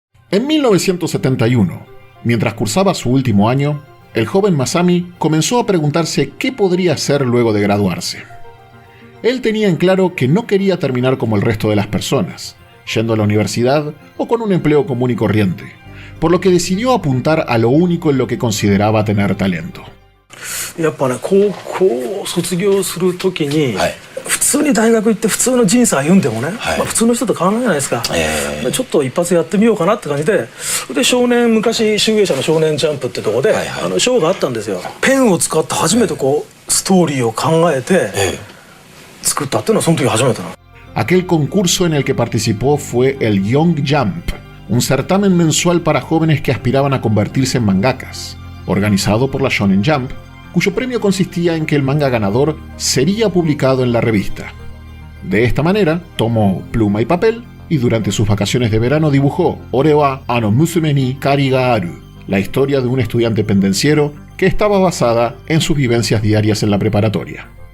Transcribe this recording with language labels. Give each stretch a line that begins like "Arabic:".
Spanish: En 1971, mientras cursaba su último año, el joven Masami comenzó a preguntarse qué podría hacer luego de graduarse. Él tenía en claro que no quería terminar como el resto de las personas, yendo a la universidad o con un empleo común y corriente, por lo que decidió apuntar a lo único en lo que consideraba tener talento.
Japanese: やっぱね、高校を卒業するときに、普通に大学行って普通の人生歩んでもね、普通の人と変わらないじゃないですか、ちょっと一発やってみようかなって感じで、昔集英社の少年ジャンプってとこで、賞があったんですよ。ペンを使って初めてこうストーリーを考えて作ったっていうのはその時初めてなの。
Spanish: Aquel concurso en el que participó fue el Young Jump, un certamen mensual para jóvenes que aspiraban a convertirse en mangakas, organizado por la Shonen Jump, cuyo premio consistía en que el manga ganador sería publicado en la revista. De esta manera, tomó pluma y papel y durante sus vacaciones de verano dibujó Ore wa ano musume ni kari ga aru, la historia de un estudiante pendenciero que estaba basada en sus vivencias diarias en la preparatoria.